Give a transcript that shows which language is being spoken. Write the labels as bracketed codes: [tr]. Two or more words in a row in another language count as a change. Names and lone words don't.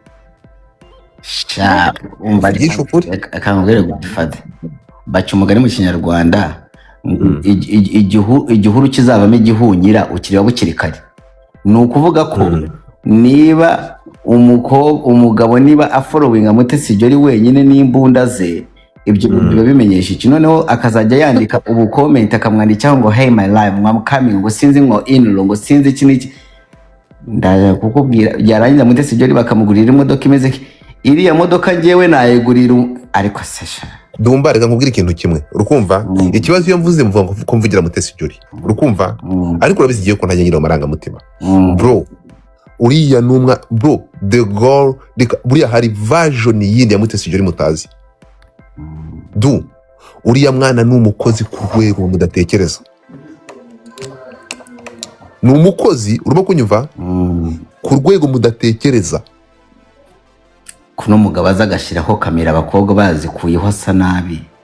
[rw] umva akangubwire gufata baca umugani mu Kinyarwanda igihuru kizavamo igihunyira ukiriba bukiri kare ni ukuvuga ko niba umugabo niba afollowinga Mutesi Jolly wenyine n'imbunda ze ibyo biba bimenyesha iki noneho akazajya yandika ubu comment akamwandikaho ngo [en] hey my life I'm coming [rw] ngo sinzi ngo in ngo sinzi iki n'iki ndaje kukubwira yarangiza Mutesi Jolly bakamugurira imodoka imeze iriya modoka ngewe nayegurira ariko sesha Dumba reka nkubwira ikintu kimwe urukumva ikibazo iyo mvuze mvuga ko mvugira Mutesi Jolly urukumva ariko urabizigiye ko ntajya ngira amaranga mutima bro uriya numwa bro [en] the girl [rw] buriya hari version yindi ya Mutesi Jolly mutazi uriya mwana n'umukozi ku rwego mudatekereza ni umukozi urimo kunyumva ku rwego mudatekereza. kuno mugabo aza agashyiraho kamera abakobwa bazikuyeho asa nabi.